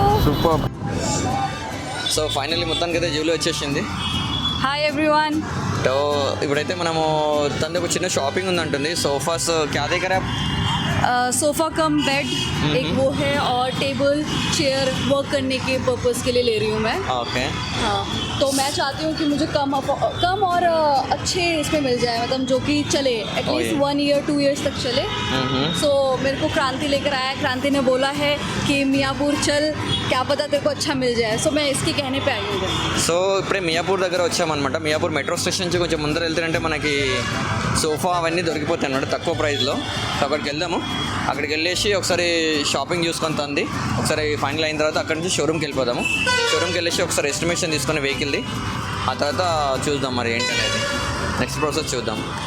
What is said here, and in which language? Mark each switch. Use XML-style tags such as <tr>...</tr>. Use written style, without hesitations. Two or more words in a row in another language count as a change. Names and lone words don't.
<te>సూపర్. సో ఫైనల్లీ మొత్తానికి అయితే జూలీ వచ్చేసింది.</te> <en>Hi everyone.</en> <te>సో ఇప్పుడైతే మనము తనది ఒక చిన్న షాపింగ్ ఉందంటుంది. సోఫాస్ క్యా దగ్గర</te> <en>sofa cum bed</en> <hi>एक वो है और</hi> <en>table chair</en> <hi>वर्क करने के पर्पस के लिए ले रही हूँ मैं. ఓకే. हाँ तो मैं चाहती हूँ कि मुझे कम और अच्छे इसमें मिल जाए, मतलब जो कि चले</hi> <en>at least 1 year 2 years</en> <hi>तक चले. सो मेरे को क्रांति लेकर आया. क्रांति ने बोला है कि मियापुर चल, क्या पता तेरे को अच्छा मिल जाए. सो मैं इसके कहने पे आई हूँ इधर.</hi> <te>సో ఇప్పుడే మియాపూర్ దగ్గర వచ్చామన్నమాట. మియాపూర్</te> <en>metro station</en> <te>నుంచి కొంచెం ముందర వెళ్తారంటే మనకి సోఫా అవన్నీ దొరికిపోతాయి అన్నమాట తక్కువ ప్రైస్లో. సో అక్కడికి వెళ్దాము. అక్కడికి వెళ్ళేసి ఒకసారి షాపింగ్ చూసుకొని తంది ఒకసారి ఫైనల్ అయిన తర్వాత అక్కడి నుంచి షోరూమ్కి వెళ్ళిపోదాము. షోరూమ్కి వెళ్ళేసి ఒకసారి ఎస్టిమేషన్ తీసుకుని వెహికల్ది, ఆ తర్వాత చూద్దాం మరి ఏంటనేది</te> <en>next process</en> <te>చూద్దాం.</te>